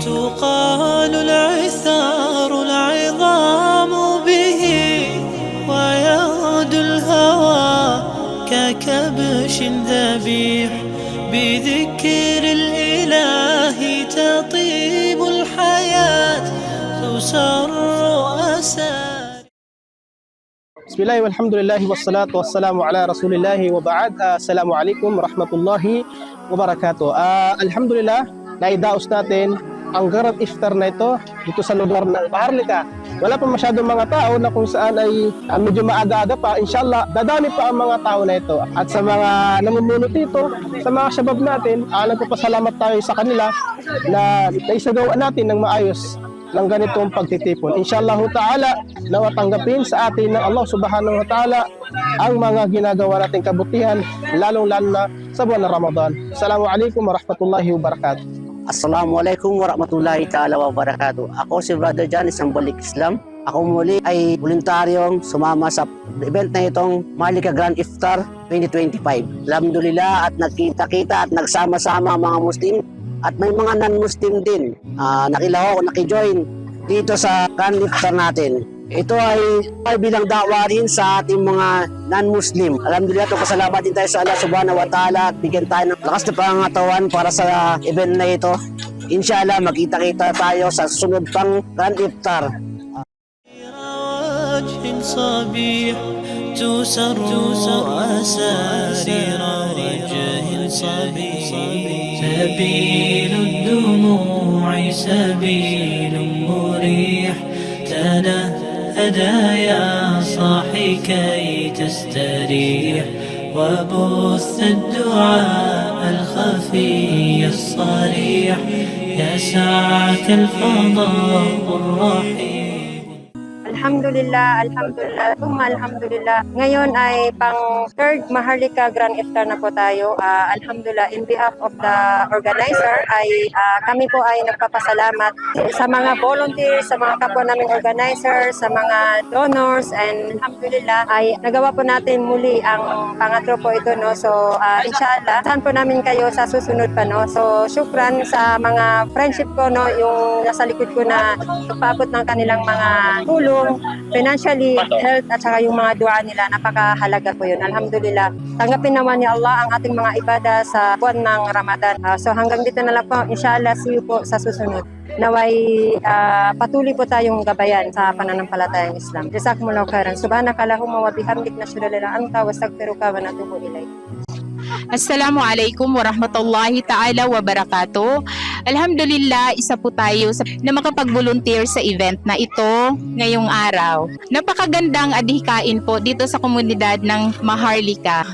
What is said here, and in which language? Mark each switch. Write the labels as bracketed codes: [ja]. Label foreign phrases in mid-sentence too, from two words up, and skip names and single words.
[ar] تقال العثار العظام به، ويغدو الهوى ككبش ذبيح، بذكر الإله تطيب الحياة، تسر أسار. بسم الله والحمد لله والصلاة والسلام على رسول الله وبعد. السلام عليكم ورحمة الله وبركاته. [tl] Alhamdulillah, naidaos natin ang Garab Iftar na ito dito sa lugar ng Maharlika. Wala pa masyadong mga tao na kung saan ay medyo maaga-aga pa. Inshallah, dadami pa ang mga tao na ito. At sa mga namumuno dito, sa mga shabab natin, nagpapasalamat tayo sa kanila na naisagawa natin ng maayos ng ganitong pagtitipon. [ar] إن شاء الله تعالى, [tl] nawatanggapin sa atin ng [ar] الله سبحانه وتعالى [tl] ang mga ginagawa nating kabutihan, lalong-lalo na sa buwan ng Ramadan. [ar] السلام عليكم ورحمة الله وبركاته. السلام عليكم ورحمة الله تعالى وبركاته. [tl] Ako si Brother John, isang balik Islam. Ako muli ay voluntaryong sumama sa event na itong Maharlika Grand Iftar 2025. Alhamdulillah at nagkita-kita at nagsama-sama ang mga Muslim at may mga non-Muslim din. Nakilaho, nakijoin dito sa Grand Iftar natin. Ito ay bilang da'wa rin sa ating mga non-Muslim. Alhamdulillah, pasalamat din tayo sa [ar] الله سبحانه وتعالى [tl] at bigyan tayo ng lakas na pangangatawan para sa event na ito. Inshallah, magkita-kita tayo sa sunod pang Grand Iftar. [ar] صبيح تسر أسارير وجه صبيح. سبيل الدموع سبيل مريح، تنهدى يا صاحي كي تستريح، وبث الدعاء الخفي الصريح، يسعك الفضاء الرحيم. الحمد لله، الحمد لله، الحمد لله. [tl] Ngayon ay pang third Maharlika Grand Iftar na po tayo. Alhamdulillah, [en] in behalf of the organizer [tl] ay kami po ay nagpapasalamat sa mga volunteers, sa mga kapwa naming organizer, sa mga donors, and alhamdulillah ay nagawa po natin muli ang pangatlo po ito, no. So inshallah, saan po namin kayo sa susunod pa, no. So syukran sa mga friendship ko, no, yung nasa likod ko na nagpaabot ng kanilang mga tulong, financially, health, at saka yung mga dua nila, napakahalaga po yun. Alhamdulillah. Tanggapin naman ni Allah ang ating mga ibada sa buwan ng Ramadan. So hanggang dito na lang po. Inshallah, [en] see you [tl] po sa susunod. Naway patuloy po tayong gabayan sa pananampalatayang Islam. [ar] جزاكم الله خيرا. سبحانك اللهم وبحمدك، نشهد أن لا إله إلا أنت، وأستغفرك ونتوب إليك. السلام عليكم ورحمة الله تعالى وبركاته. [tl] Alhamdulillah, isa po tayo na makapag-volunteer sa event na ito ngayong araw. Napakagandang adhikain po dito sa komunidad ng Maharlika.